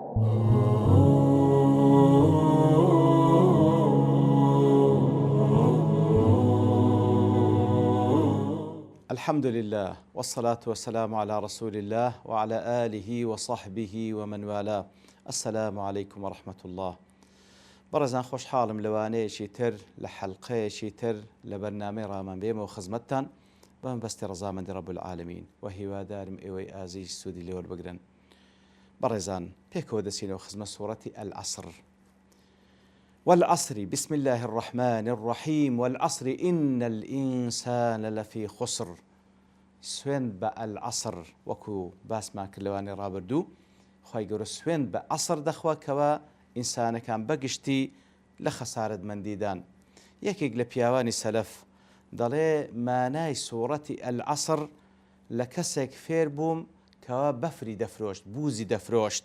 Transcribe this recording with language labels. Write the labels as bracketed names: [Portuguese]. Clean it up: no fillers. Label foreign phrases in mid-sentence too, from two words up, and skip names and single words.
[Arabic] الحمد لله والصلاة والسلام على رسول الله وعلى آله وصحبه ومن والاه. السلام عليكم ورحمة الله. [Central Kurdish] برزان خوش حالم لوانەیەکی تر لە حەڵقەیەکی تر لە بەرنامەی ڕامان بێمەوە خزمەتتان بەم بەستی ڕەزامەندی [Arabic] رب العالمین [Central Kurdish] و هیوادارم ئێوەی ئازیز سوودی لێوە بگرن. بەڕێزان پێکەوە دەچینەوە خزمەت سوورەتی العصر. [Arabic] والعصر بسم الله الرحمن الرحيم والعصر إن الإنسان لفي خسر. [Central Kurdish] سوێن بە العصر وەکو باسمان کردلەوانی ڕابردوو خی گەورە سوێن بە عەسر دەخوا کەوا ئینسانەکان بەگشتی لە خەسارەتمەندیدان. یەکێک لە پیاوانی سەلەف دەڵێ مانای سوورەتی العصر لە کەسێک فێر بووم کەوا بەفری دەفرۆشت، بوزی دەفرۆشت.